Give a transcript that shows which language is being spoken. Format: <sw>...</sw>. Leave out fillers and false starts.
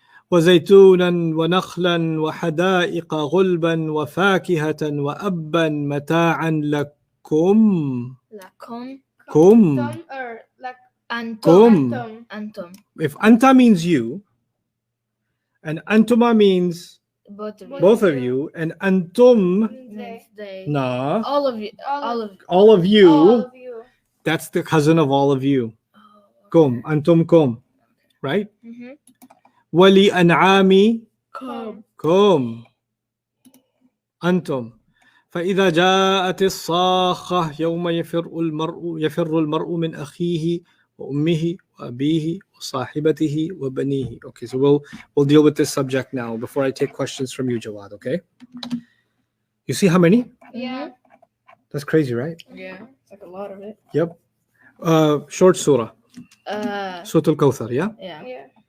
<ar>وزيتونا ونخلا وحدائق غلبا وفاكهة وأبا متاعا لكم. لكم. كم.</ar> <en>Or like</en> <ar>أنتم. كم. أنتم.</ar> <en>If anta means you, and antuma means Both of you. both of you, and antum, Means they. na, All of you. All of. all of you, all of you. that's the cousin of all of you.</en> <ar>Kum, antum kum, right?</ar> <en>Mm-hmm.</en> <ar>Wali an'ami</ar> <en>Come.</en> <ar>kum, antum. فإذا جاءت الصاخة يوم يفر المرء من أخيه وأمه وأبيه وصاحبته وبنيه.</ar> <en>Okay, so we'll deal with this subject now before I take questions from you, Jawad. Okay, you see how many? Yeah. That's crazy, right? Yeah. It's like a lot of it. Yep. Short surah, Surah Al-Kawthar. Yeah. Yeah. Yeah.</en>